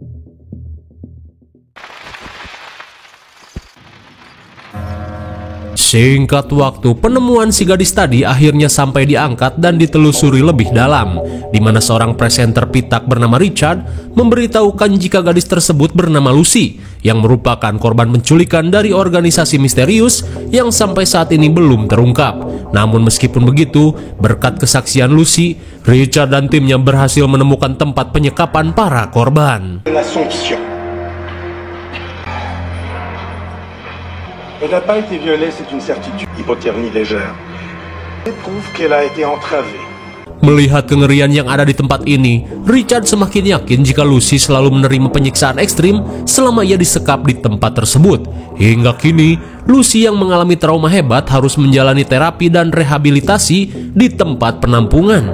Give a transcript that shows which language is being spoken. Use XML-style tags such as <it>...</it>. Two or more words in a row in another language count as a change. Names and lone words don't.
<id>Singkat waktu, penemuan si gadis tadi akhirnya sampai diangkat dan ditelusuri lebih dalam, di mana seorang presenter pitak bernama Richard memberitahukan jika gadis tersebut bernama Lucy, yang merupakan korban penculikan dari organisasi misterius yang sampai saat ini belum terungkap. Namun meskipun begitu, berkat kesaksian Lucy, Richard dan timnya berhasil menemukan tempat penyekapan para korban.</id> <fr>Elle n'a pas été violée, c'est une certitude. Hypothermie légère. Elle prouve qu'elle a été entravée.</fr> <id>Melihat kengerian yang ada di tempat ini, Richard semakin yakin jika Lucy selalu menerima penyiksaan ekstrim selama ia disekap di tempat tersebut. Hingga kini, Lucy yang mengalami trauma hebat harus menjalani terapi dan rehabilitasi di tempat penampungan.</id>